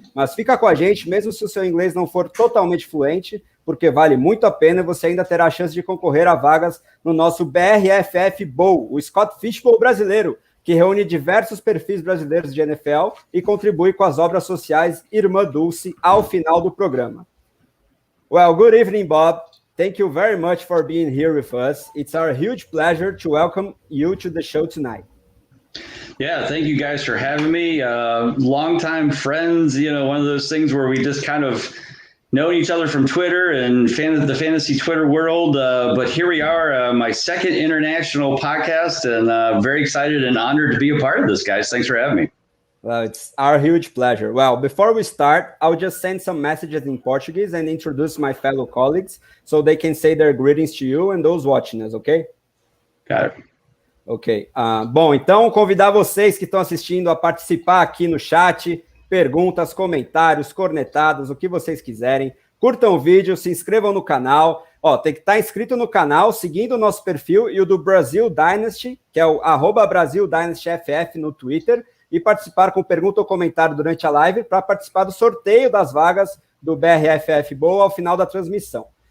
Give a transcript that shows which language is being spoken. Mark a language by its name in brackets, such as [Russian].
[Portuguese] Mas fica com a gente, mesmo se o seu inglês não for totalmente fluente, porque vale muito a pena e você ainda terá a chance de concorrer a vagas no nosso BRFF Bowl, o Scott Fishbowl brasileiro, que reúne diversos perfis brasileiros de NFL e contribui com as obras sociais Irmã Dulce ao final do programa. [English] Well, good evening, Bob. Thank you very much for being here with us. It's our huge pleasure to welcome you to the show tonight. Yeah, thank you guys for having me. Longtime friends, one of those things where we just kind of know each other from Twitter and the fantasy Twitter world. But here we are, my second international podcast, and very excited and honored to be a part of this, guys. Thanks for having me. Well, it's our huge pleasure. Well, before we start, I'll just send some messages in Portuguese and introduce my fellow colleagues so they can say their greetings to you and those watching us, okay? Got it. Ok. [Portuguese] Bom, então convidar vocês que estão assistindo a participar aqui no chat, perguntas, comentários, cornetadas, o que vocês quiserem. Curtam o vídeo, se inscrevam no canal. Tem que estar inscrito no canal, seguindo o nosso perfil e o do Brasil Dynasty, que é o @BrasilDynastyFF no Twitter, e participar com pergunta ou comentário durante a live para participar do sorteio das vagas do BRFF Bowl ao final da transmissão.